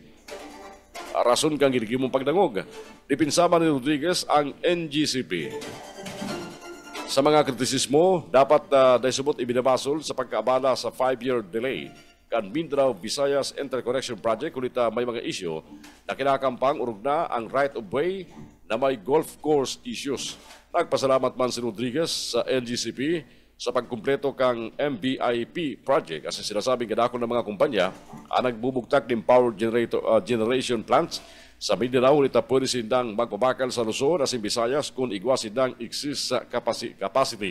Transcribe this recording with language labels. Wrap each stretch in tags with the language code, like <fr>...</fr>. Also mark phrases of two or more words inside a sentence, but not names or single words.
<bik>Rason kang ginigimong pagdangog. Dipinsama ni Rodriguez ang NGCP. Sa mga kritisismo, dapat daisubot ibinabasol sa pagkaabala sa 5-year delay kan Mindanao Visayas Interconnection Project kulit may mga isyu na kinakampang urog na ang</bik> <en>right of way</en> <bik>na may</bik> <en>golf course issues.</en> <bik>Nagpasalamat man si Rodriguez sa NGCP sa pagkumpleto kang MBIP project kasi sinasabing kadako ng mga kumpanya ang nagbubugtak ng</bik> <en>power generation plants</en> <bik>sa Mindanao ulit pwede sindang magpabakal sa Luzon at Visayas kung igwa sindang exist sa capacity.</bik>